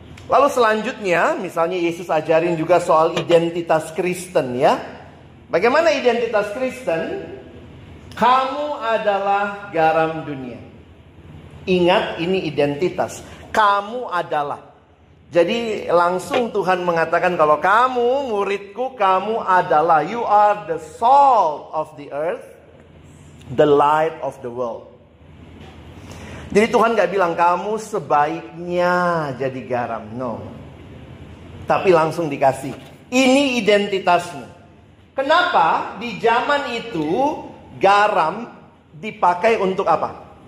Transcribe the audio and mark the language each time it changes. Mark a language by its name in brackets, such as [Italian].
[Indonesian] Lalu selanjutnya, misalnya Yesus ajarin juga soal identitas Kristen ya. Bagaimana identitas Kristen? Kamu adalah garam dunia. Ingat, ini identitas. Kamu adalah. Jadi langsung Tuhan mengatakan kalau kamu muridku, kamu adalah. [English] You are the salt of the earth, the light of the world. [Indonesian] Jadi Tuhan gak bilang kamu sebaiknya jadi garam. No. Tapi langsung dikasih. Ini identitasmu. Kenapa di zaman itu garam dipakai untuk apa?